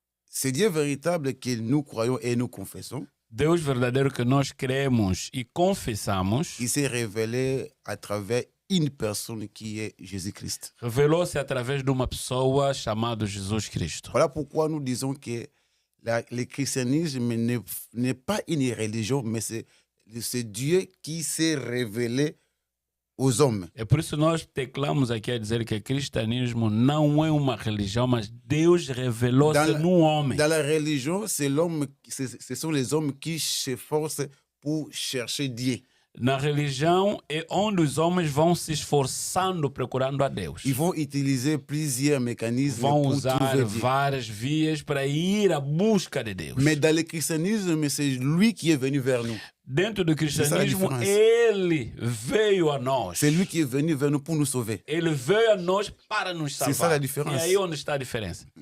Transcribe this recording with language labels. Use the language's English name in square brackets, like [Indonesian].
[French] Ce Dieu véritable que nous croyons et nous confessons, [Portuguese] Deus verdadeiro que nós cremos e confessamos, [French] il s'est révélé à travers une personne qui est Jésus-Christ. [Portuguese] revelou-se através de uma pessoa chamada Jesus Cristo. [French] Voilà pourquoi nous disons que le christianisme n'est pas une religion, mais c'est Dieu qui s'est révélé aux hommes. [Portuguese] É por isso que nós teclamos aqui a dizer que o cristianismo não é uma religião, mas Deus revelou-se no homem. [French] Dans la religion, ce sont les hommes qui s'efforcent pour chercher Dieu. [Portuguese] Na religião é onde os homens vão se esforçando procurando a Deus. [French] Ils vont utiliser plusieurs mécanismes [Portuguese] Vão [French] pour [Portuguese] usar [French] trouver Dieu. [Portuguese] várias vias para ir à busca de Deus. [French] Mais dans le christianisme, c'est lui qui est venu vers nous. [Portuguese] Dentro do cristianismo, diferença. ele veio a nós. [French] C'est lui qui est venu vers nous pour nous sauver. [Portuguese] Ele veio a nós para nos salvar. [French] C'est ça la différence. [Portuguese] E aí onde está a diferença?